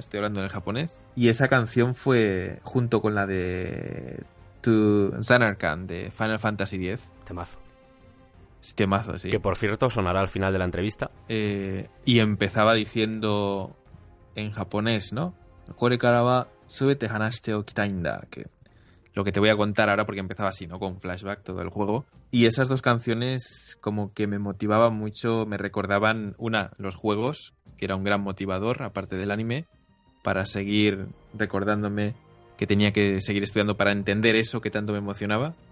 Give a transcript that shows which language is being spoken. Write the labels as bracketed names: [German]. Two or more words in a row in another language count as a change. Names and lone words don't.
[Spanish] Estoy hablando en el japonés. Y esa canción fue junto con la de Zanarkand de Final Fantasy X. Temazo. Temazo, sí. Que por cierto sonará al final de la entrevista. Y empezaba diciendo en japonés, ¿no? [Japanese] これからはすべて話しておきたいんだ, [Spanish] que lo que te voy a contar ahora, porque empezaba así, ¿no? Con flashback todo el juego. Y esas 2 canciones como que me motivaban mucho, me recordaban, los juegos, que era un gran motivador, aparte del anime, para seguir recordándome que tenía que seguir estudiando para entender eso que tanto me emocionaba.